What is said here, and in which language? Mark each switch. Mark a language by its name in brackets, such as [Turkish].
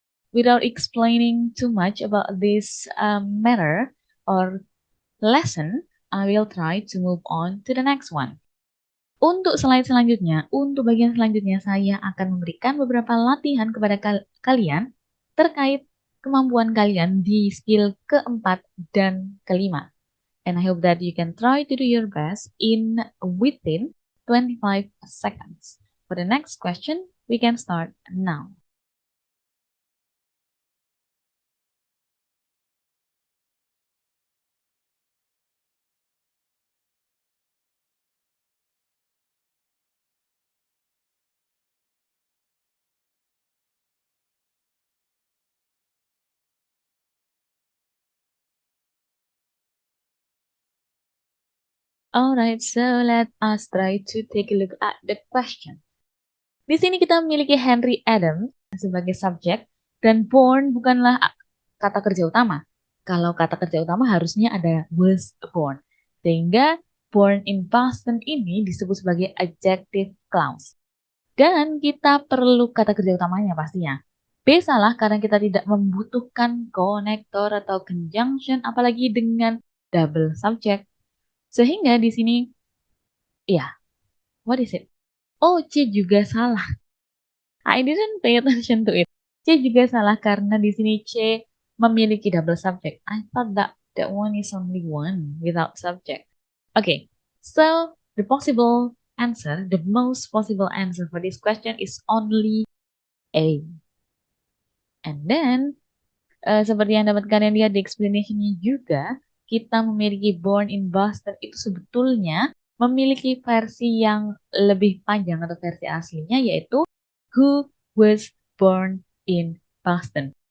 [English] Without explaining too much about this matter or lesson, I will try to move on to the next one. [Indonesian] Untuk slide selanjutnya, untuk bagian selanjutnya saya akan memberikan beberapa latihan kepada kalian terkait kemampuan kalian di skill keempat dan kelima. [English] And I hope that you can try to do your best in within 25 seconds. For the next question, we can start now. Alright, so let us try to take a look at the question. [Indonesian] Di sini kita memiliki Henry Adams sebagai subjek dan born bukanlah kata kerja utama. Kalau kata kerja utama harusnya ada was born. Sehingga born in Boston ini disebut sebagai adjective clause. Dan kita perlu kata kerja utamanya pastinya. B salah karena kita tidak membutuhkan konektor atau conjunction apalagi dengan double subject. Sehingga di sini, ya, what is it? Oh, C juga salah. [English] I didn't pay attention to it. [Indonesian] C juga salah karena di sini C memiliki double subject. [English] I thought that one is only one without subject. Okay, so the possible answer, the most possible answer for this question is only A. [Indonesian] And then, seperti yang dapat kalian lihat di explanation-nya juga, kita memiliki born in Boston itu sebetulnya memiliki versi yang lebih panjang atau versi aslinya yaitu who was born in Boston.